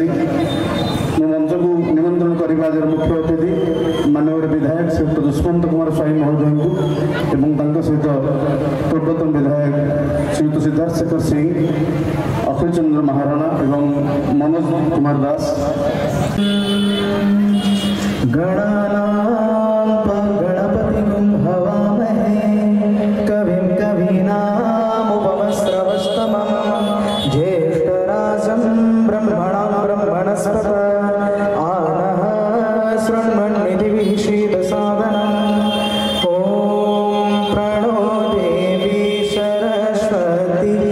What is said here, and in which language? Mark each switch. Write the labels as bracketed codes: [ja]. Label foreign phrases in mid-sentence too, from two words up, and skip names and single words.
[or] ମୁଁ ମଞ୍ଚକୁ ନିମନ୍ତ୍ରଣ କରିବା ଆଜିର ମୁଖ୍ୟ ଅତିଥି ମାନ୍ୟବର ବିଧାୟକ ଶ୍ରୀଯୁକ୍ତ ଦୁଷ୍ମନ୍ତ କୁମାର ସ୍ୱାଇଁ ମହୋଦୟଙ୍କୁ ଏବଂ ତାଙ୍କ ସହିତ ପୂର୍ବତନ ବିଧାୟକ ଶ୍ରୀଯୁକ୍ତ ସିଦ୍ଧାର୍ଥ ଶେଖର ସିଂ, ଅଖିଳ ଚନ୍ଦ୍ର ମହାରଣା ଏବଂ ମନୋଜ କୁମାର ଦାସ। [sa] गणपतिगुं हवामहे कविं कवीनामुपमश्रवस्तमं ज्येष्ठराजं ब्रह्मणां ब्रह्मणस्पत आनः शृण्वन्निधिभिः शीतसादनम् ॐ प्रणो देवी सरस्वती